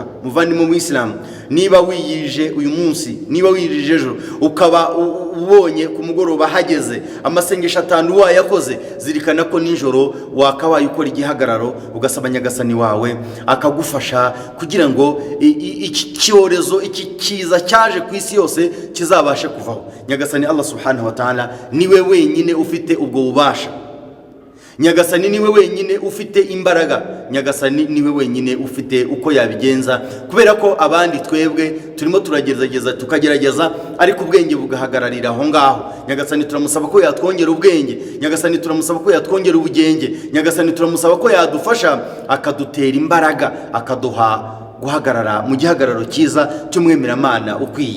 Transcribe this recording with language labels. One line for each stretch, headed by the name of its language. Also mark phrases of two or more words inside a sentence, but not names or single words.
Kinyarwanda: Muvandimwe mu Islam, niba wiyirije uyu munsi, niba wiyirije ejo, ukaba ubonye ku mugoroba hageze amasengesho 5 wayakoze, zirikana ko nijoro wakabaye ukora igihagararo, ugasaba Nyagasani wawe akagufasha kugira ngo iki cyorezo, iki kiza cyaje ku isi yose kizabashe kuvaho. Nyagasani
Arabic: الله سبحانه وتعالى
Kinyarwanda: niwe wenyine ufite ubwo bubasha. Nyagasani niwe wenyine ufite imbaraga, Nyagasani niwe wenyine ufite uko yabigenza, kubera ko abandi twebwe turimo turagerageza tukagerageza, ariko ubwenge bugahagararira aho ngaho. Nyagasani turamusaba ko yatwongera ubwenge, Nyagasani turamusaba ko yatwongera ubugenge, Nyagasani turamusaba ko yadufasha akadutera imbaraga, akaduha guhagarara mu gihagararo cyiza cy'umwemeramana ukwiye.